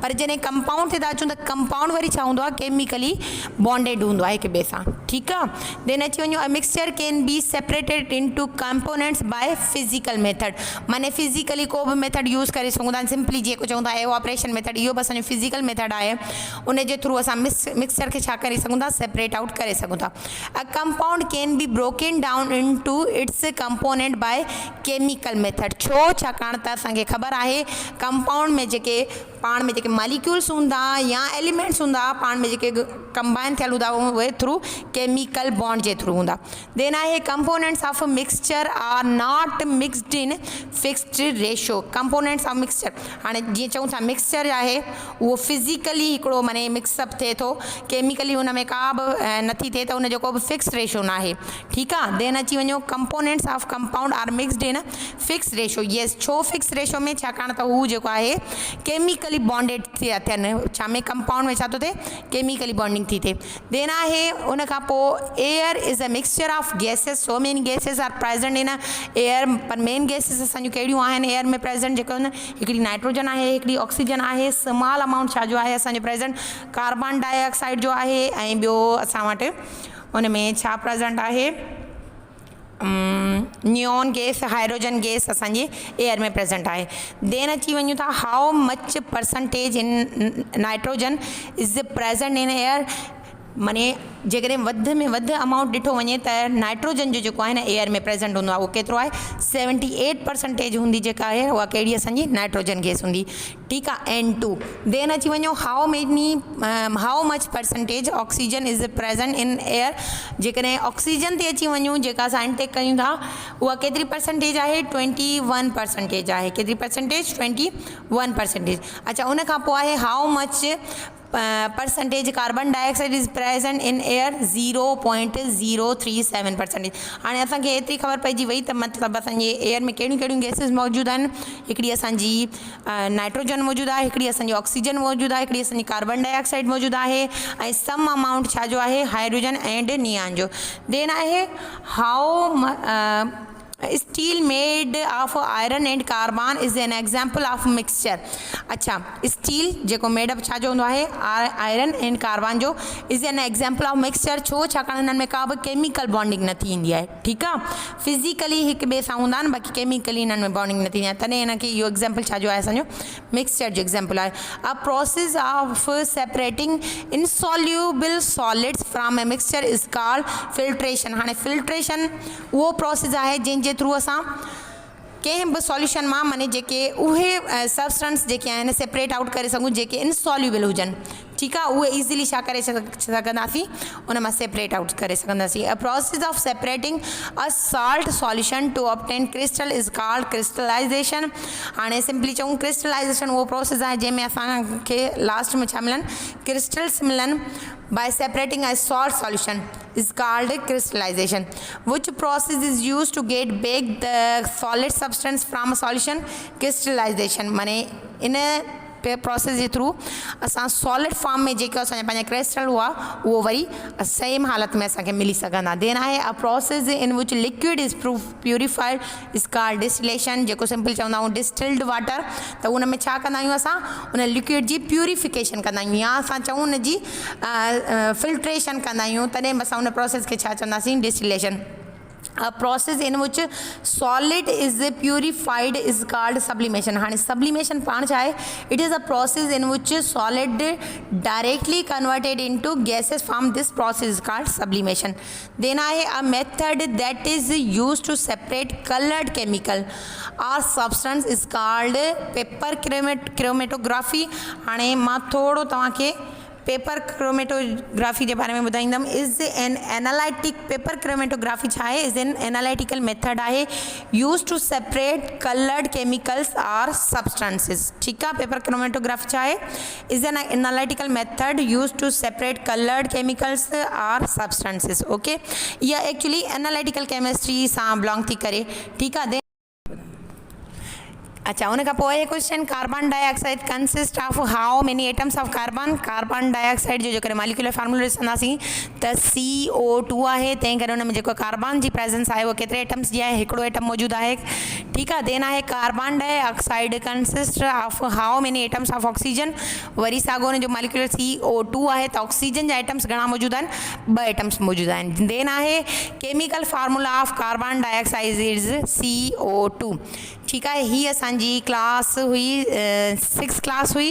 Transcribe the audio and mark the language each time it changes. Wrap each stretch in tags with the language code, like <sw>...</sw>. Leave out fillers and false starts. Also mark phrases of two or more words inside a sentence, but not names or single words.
<sd>पर जॾहिं कंपाउंड ते था अचूं त कंपाउंड वरी छा हूंदो आहे,</sd> <en>chemically bonded</en> <sd>हूंदो आहे हिक ॿिए सां, ठीकु आहे।</sd> <en>then</en> <sd>अची वञो</sd> <en>a mixture can be separated into components by physical method.</en> <sd>माने फिजिकली को बि मेथड यूज़ करे सघूं था, सिंपली जेको चऊं था</sd> <en>evaporation method,</en> <sd>इहो बि असांजो</sd> <en>physical method</en> <sd>आहे। उन जे थ्रू असां मिक्सचर खे छा करे सघूं था,</sd> <en>separate out</en> <sd>करे सघूं था।</sd> <en>a compound can be broken down into its component by chemical method.</en> <sd>छो, छाकाणि त असांखे ख़बर आहे कंपाउंड में जेके पाण में जेके मालिक्यूल्स हूंदा या एलिमेंट्स हूंदा पाण में जेके कंबाइन थियल हूंदा उहे</sd> <en>through chemical bond</en> <sd>जे थ्रू हूंदा।</sd> <en>then आहे components of mixture are not mixed in fixed ratio. components of mixture,</en> <sd>हाणे जीअं चऊं था मिक्सचर आहे उहो फिजिकली हिकिड़ो माने मिक्सअप थिए थो, केमिकली हुन में का बि नथी थिए त उनजो को बि</sd> <en>fix ratio</en> <sd>न आहे, ठीकु आहे।</sd> <en>then</en> <sd>अची वञो</sd> <en>components of compound are mixed in fix ratio. yes,</en> <sd>छो</sd> <en>fix ratio</en> <sd>में, छाकाणि त हू जेको आहे</sd> <en>chemically bonded</en> <sd>थिया थियनि। छा में कंपाउंड में छा थो थिए,</sd> <en>chemically bonding</en> <sd>थी थिए।</sd> <en>then</en> <sd>आहे उन खां पोइ</sd> <en>air is a mixture of gases. so many gases are present in air.</en> <sd>पर मेन गैसेस असांजूं कहिड़ियूं आहिनि एयर में प्रेजेंट, जेके आहिनि हिकिड़ी नाइट्रोजन आहे, हिकिड़ी ऑक्सीजन आहे,</sd> <en>small amount</en> <sd>छा जो आहे असांजो प्रेजेंट</sd> <en>carbon dioxide</en> <sd>जो आहे, ऐं ॿियो असां वटि उन में छा प्रेजेंट आहे,</sd> <en>neon gas, hydrogen gas</en> <sd>असांजे एयर में प्रेजेंट आहे।</sd> <en>then</en> <sd>अची वञूं था</sd> <en>how much percentage in nitrogen is present in air.</en> <sd>माने जेकॾहिं वधि में वधि अमाउंट ॾिठो वञे त नाइट्रोजन जो जेको आहे न एयर में प्रेजेंट हूंदो आहे, उहो केतिरो आहे, 78% हूंदी जेका आहे उहा कहिड़ी असांजी</sd> <en>nitrogen gas</en> <sd>हूंदी, ठीकु आहे, N2।</sd> <en>then</en> <sd>अची वञो</sd> <en>how much percentage oxygen is present in air.</en> <sd>जेकॾहिं ऑक्सीजन ते अची वञूं जेका असां इनटेक कयूं था उहा केतिरी परसेंटेज आहे, 21% आहे। केतिरी परसेंटेज, 21%। अच्छा, उन खां पोइ आहे</sd> <en>how much percentage carbon dioxide is present in air, 0.037%।</en> <sd>हाणे असांखे एतिरी ख़बर पइजी वई त मतिलबु असांजे एयर में कहिड़ियूं कहिड़ियूं गैसिस मौजूदु आहिनि। हिकिड़ी असांजी नाइट्रोजन मौजूदु आहे, हिकिड़ी असांजी ऑक्सीजन मौजूदु आहे, हिकिड़ी असांजी</sd> <en>carbon dioxide</en> <sd>मौजूदु आहे, ऐं</sd> <en>some amount</en> <sd>छा जो आहे,</sd> <en>hydrogen and neon जो। then आहे how steel made of iron and carbon is an example of mixture.</en> <sd>अच्छा, स्टील जेको</sd> <en>made up</en> <sd>छा जो हूंदो आहे,</sd> <en>iron and carbon जो, is an example of mixture.</en> <sd>छो, छाकाणि हिननि में का बि</sd> <en>chemical bonding</en> <sd>न थींदी आहे, ठीकु आहे। फिज़िकली हिक ॿिए सां हूंदा आहिनि, बाक़ी केमिकली हिननि में बॉन्डिंग न थींदी आहे, तॾहिं हिनखे इहो एग्जाम्पल छा जो आहे, असांजो मिक्सचर जो एग्जाम्पल आहे।</sd> <en>a process of separating insoluble solids from a mixture is called filtration.</en> <sd>हाणे फिल्ट्रेशन उहो प्रोसेस आहे जंहिंजे थ्रू असां कंहिं बि सॉल्यूशन मां माने जेके उहे सब्सटेंस जेके आहिनि</sd> <en>separate out</en> <sd>करे सघूं जेके इनसॉल्यूबल हुजनि, ठीकु आहे, उहे ईज़िली छा करे सघंदासीं, उन मां</sd> <en>separate out</en> <sd>करे सघंदासीं।</sd> <en>a process of separating a salt solution to obtain crystal is called crystallization.</en> <sd>हाणे सिंपली चऊं क्रिस्टलाइजेशन उहो प्रोसेस आहे जंहिंमें असांखे लास्ट में छा मिलनि, क्रिस्टल्स मिलनि।</sd> <en>by separating a salt solution is called crystallization, which process is used to get back the solid substance from a solution, crystallization।</en> <sd>माने इन प्रोसेस जे थ्रू असां</sd> <en>solid form</en> <sd>में जेको असांजा पंहिंजा क्रिस्टल हुआ उहो वरी सेम हालत में असांखे मिली सघंदा।</sd> <en>then आहे a process in which liquid is purified is called distillation.</en> <sd>जेको सिंपल चवंदा आहियूं</sd> <en>distilled water,</en> <sd>त उन में छा कंदा आहियूं, असां उन लिक्विड जी प्यूरिफिकेशन कंदा आहियूं, या असां चऊं उन जी फिल्ट्रेशन कंदा आहियूं, तॾहिं बि असां उन प्रोसेस खे छा चवंदासीं, डिस्टिलेशन।</sd> <en>a process in which solid is purified is called sublimation.</en> <sd>हाँ sublimation पाण छा आहे?</sd> <en>It is a process in which solid directly converted into gases form. This process is called sublimation. Then I a method that is used to separate colored chemical or substance is called paper chromatography.</en> <sd>हाणे मां थोड़ो तव्हांखे</sd> <en>paper chromatography</en> <hi>के बारे में</hi> <sd>ॿुधाईंदम.</sd> <en>is an analytic paper chromatography</en> <sd>छा आहे?</sd> <en>is an analytical method आहे use to separate colored chemicals or substances.</en> <sd>ठीकु आहे.</sd> <en>paper chromatography</en> <sd>छा आहे?</sd> <en>is an analytical method use to separate colored chemicals or substances.</en> <sd>ओके, इहा एक्चुअली</sd> <en>analytical chemistry</en> <sd>सां बिलोंग थी करे. ठीकु आहे. अच्छा, उन खां पोइ</sd> <en>question, carbon dioxide consist of how many atoms of carbon. carbon dioxide</en> <sd>जो जेकर मालिकुलर फार्मूलो ॾिसंदासीं त CO2 आहे. तंहिं करे हुन में जेको कार्बन जी प्रेजेंस आहे उहो केतिरे एटम्स जी आहे? हिकिड़ो एटम मौजूदु आहे. ठीकु आहे.</sd> <en>then आहे carbon dioxide consist of how many atoms of oxygen.</en> <sd>वरी साॻियो हुन जो मालिकुलर CO2 आहे त ऑक्सीजन जा एटम्स घणा मौजूदु आहिनि? 2 एटम्स मौजूदु आहिनि.</sd> <en>then आहे chemical formula of carbon dioxide is CO2.</en> <sd>ठीकु आहे. हीअ असांजी क्लास हुई 6 क्लास हुई.</sd>